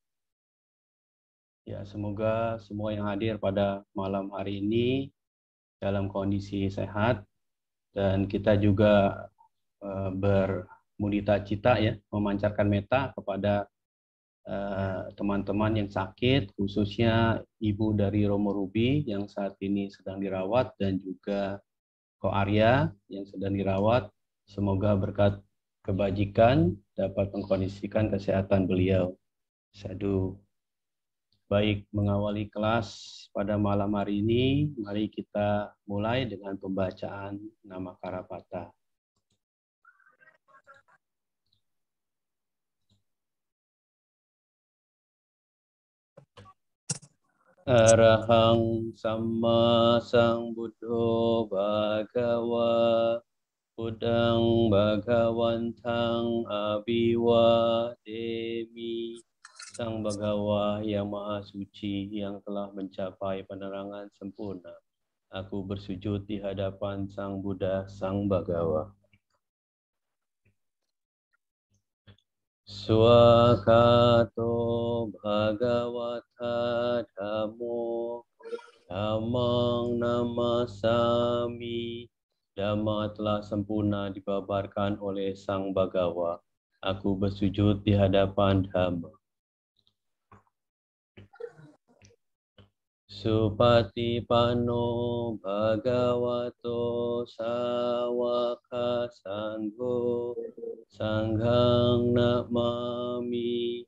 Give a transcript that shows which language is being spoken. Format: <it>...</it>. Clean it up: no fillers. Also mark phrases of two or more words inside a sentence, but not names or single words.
<id>Ya, semoga semua yang hadir pada malam hari ini dalam kondisi sehat dan kita juga bermudita cita ya, memancarkan metta kepada teman-teman yang sakit, khususnya ibu dari Romo Ruby yang saat ini sedang dirawat dan juga Ko Arya yang sedang dirawat. Semoga berkat kebajikan dapat mengkondisikan kesehatan beliau. Sadu. Baik, mengawali kelas pada malam hari ini, mari kita mulai dengan pembacaan nama Karapata.</id> <pi>Arahang Samma Sambuddho Bhagava Buddhang Bhagawantang Abhiwademi.</pi> <id>Sang Bhagawa yang Maha Suci yang telah mencapai penerangan sempurna. Aku bersujud di hadapan Sang Buddha, Sang Bhagawa.</id> <pi>Swakato Bhagavata Dhammo Dhammang Namasami.</pi> <id>Dhamma telah sempurna dibabarkan oleh Sang Bhagawa. Aku bersujud di hadapan Dhamma.</id> <pi>Supatipanno Bhagavato Sawaka Sangho Sanghang Namami.</pi>